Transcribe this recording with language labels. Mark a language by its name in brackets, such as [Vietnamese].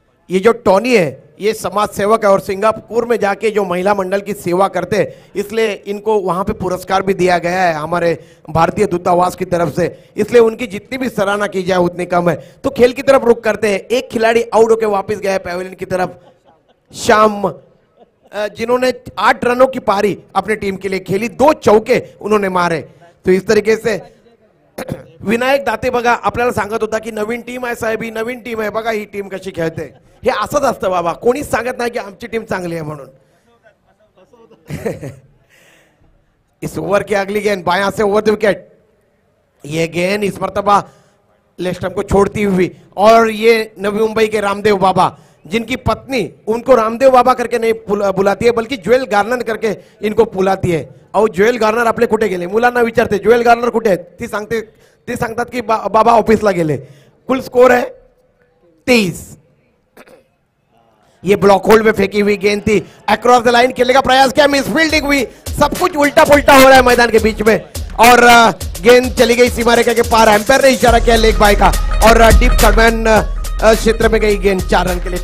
[Hindi] ये जो टॉनी है, ये समाज सेवक है और सिंगापुर में जाके जो महिला मंडल की सेवा करते हैं, इसलिए इनको वहां पे पुरस्कार भी दिया गया है हमारे भारतीय दूतावास की तरफ से। इसलिए उनकी जितनी भी सराहना की जाए उतनी कम है। तो खेल की तरफ रुख करते हैं। एक खिलाड़ी आउट होकर वापस गया है पैवेलियन की तरफ, श्याम, जिन्होंने 8 रनों की पारी अपनी टीम के लिए खेली, 2 चौके उन्होंने मारे। तो इस तरीके से [Marathi] विनायक दाते बघा आपल्याला सांगत होता की नवीन टीम आहे साहेब, ही नवीन टीम आहे बघा, ही टीम कशी खेळते। हे असंच असतं बाबा, कोणीच सांगत नाही की आमची टीम चांगली आहे म्हणून। [Hindi] इस ओवर की अगली गेंद बायां से ओवर द विकेट, ये गेंद इस मर्तबा लेग स्टंप को छोड़ती हुई, और ये नवी मुंबई के रामदेव बाबा, जिनकी पत्नी उनको रामदेव बाबा करके नहीं बुलाती है, बल्कि ज्वेल गार्नर करके इनको बुलाती है। [Marathi] और ज्वेल गार्नर आपले कुठे गेले, मुलांना विचारते ज्वेल गार्नर कुठे आहेत, ती सांगतात की बाबा ऑफिसला गेले। [Hindi] कुल स्कोर है 23। ये ब्लॉक होल्ड में फेंकी हुई गेंद थी, अक्रॉस द लाइन खेलने का प्रयास किया, मिस फील्डिंग हुई, सब कुछ उल्टा पुल्टा हो रहा है मैदान के बीच में, और गेंद चली गई सीमा रेखा के पार। एम्पायर ने इशारा किया लेग बाय का, और डीप थर्डमैन क्षेत्र में गई गेंद 4 रन के लिए।